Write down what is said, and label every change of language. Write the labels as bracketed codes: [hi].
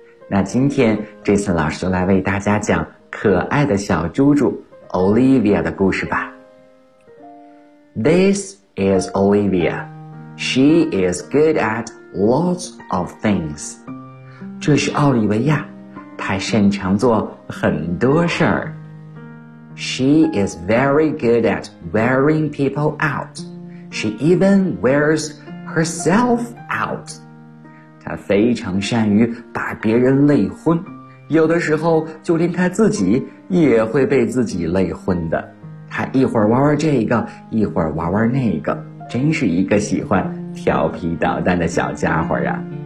[zh] 那今天这次老师来为大家讲可爱的小猪猪Olivia 的故事吧。 [en] This is Olivia. She is good at lots of things. [zh] 这是奥利维亚，她擅长做很多事儿。 [en] She is very good at wearing people out. She even wears herself out. [zh] 她非常善于把别人累昏，有的时候就连她自己也会被自己累昏的。他一会儿玩玩这个，一会儿玩玩那个，真是一个喜欢调皮捣蛋的小家伙啊。